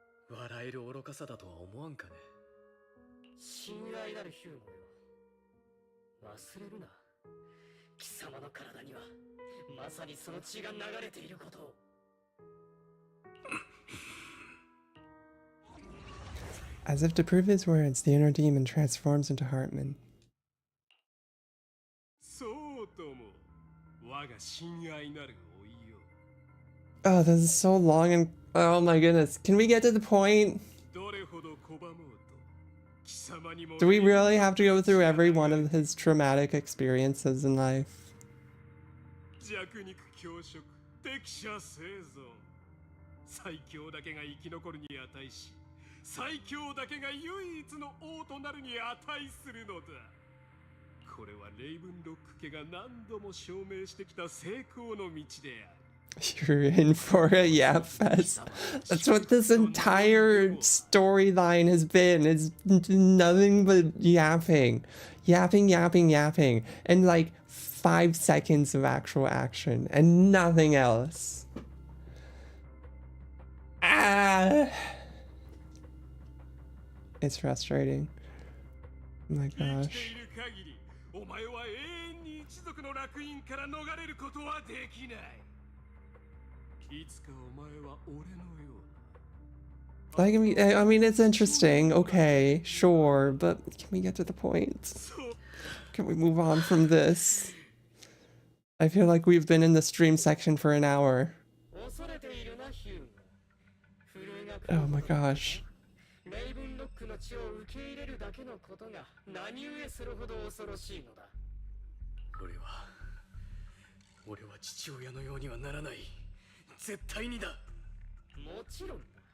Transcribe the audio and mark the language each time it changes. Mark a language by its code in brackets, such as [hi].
[ja] 笑える愚かさだとは思わんかね。親愛なるヒューゴよ。忘れるな。貴様の体にはまさにその血が流れていることを。 [en] As if to prove his words, the inner demon transforms into Hartman. [ja] そうとも我が親愛なるおいよ。 [en] Oh, this is so long and oh my goodness. Can we get to the point? [ja] どれほど拒もうと貴様にも [en] Do we really have to go through every one of his traumatic experiences in life? [ja] 弱肉強食、適者生存。最強だけが生き残るに値し、最強だけが唯一の王となるに値するのだ。これはレイブンロック家が何度も証明してきた成功の道である。 [en] You're in for a yap fest. That's what this entire storyline has been. It's nothing but yapping. Yapping, yapping, yapping. And like 5 seconds of actual action and nothing else. Ah! It's frustrating. Oh my gosh. [ja] お前は永遠に一族の烙印から逃れることはできない。いつかお前は俺のような。 [en] Like, I mean, it's interesting. Okay, sure, but can we get to the point? Can we move on from this? I feel like we've been in the stream section for an hour. Oh my gosh. [ja] レイブンロックの血を受け入れるだけのことが何故するほど恐ろしいのだ。俺は父親のようにはならない。絶対にだ。もちろんだ。